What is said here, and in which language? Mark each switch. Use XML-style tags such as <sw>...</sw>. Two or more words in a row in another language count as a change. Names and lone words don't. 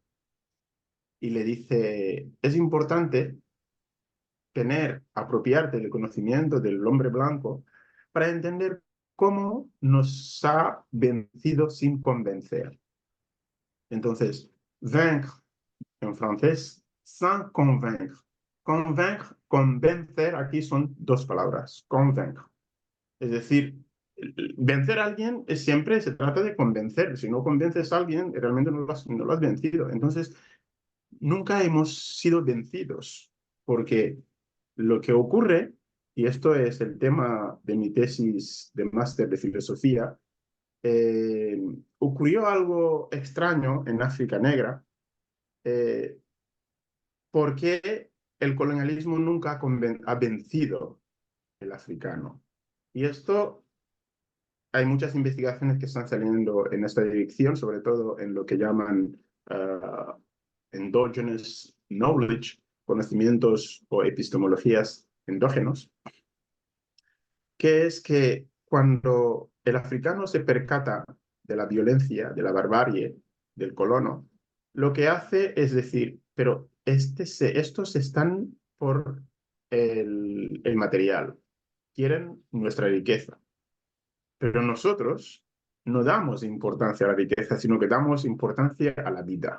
<es>Y le dice, es importante apropiarte del conocimiento del hombre blanco para entender cómo nos ha vencido sin convencer. Entonces, vaincre en francés,</es> <fr>sans convaincre.</fr> <es>Convaincre, convencer, aquí son dos palabras, convaincre. Es decir, vencer a alguien siempre se trata de convencer. Si no convences a alguien, realmente no lo has vencido. Entonces, nunca hemos sido vencidos, porque lo que ocurre, y esto es el tema de mi tesis de máster de filosofía, ocurrió algo extraño en África Negra, porque el colonialismo nunca ha vencido el africano. Y esto, hay muchas investigaciones que están saliendo en esta dirección, sobre todo en lo que llaman</es> <en>endogenous knowledge,</en> <es>conocimientos o epistemologías endógenos, que es que cuando el africano se percata de la violencia, de la barbarie del colono, lo que hace es decir, pero estos están por el material, quieren nuestra riqueza, pero nosotros no damos importancia a la riqueza, sino que damos importancia a la vida.</es>